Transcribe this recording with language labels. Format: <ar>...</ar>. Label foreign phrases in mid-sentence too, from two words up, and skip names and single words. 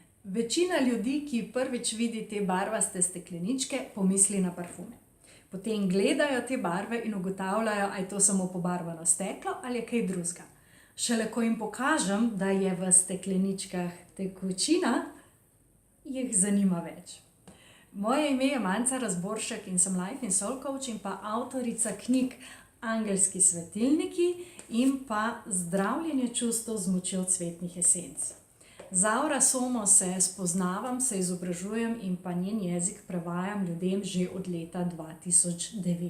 <sl>Večina ljudi, ki prvič vidi te barvaste stekleničke, pomisli na parfume. Potem gledajo te barve in ugotavljajo, ali je to samo pobarvano steklo ali je kaj drugega. Šele ko jim pokažem, da je v stekleničkah tekočina, jih zanima več. Moje ime je Manca Razboršek in sem</sl> <en>life in soul coach</en> <sl>in pa avtorica knjig Angelski svetilniki in pa Zdravljenje čustev z močjo cvetnih esenc. Z Aura Somo se spoznavam, se izobražujem in pa njen jezik prevajam ljudem že od leta 2009.</sl>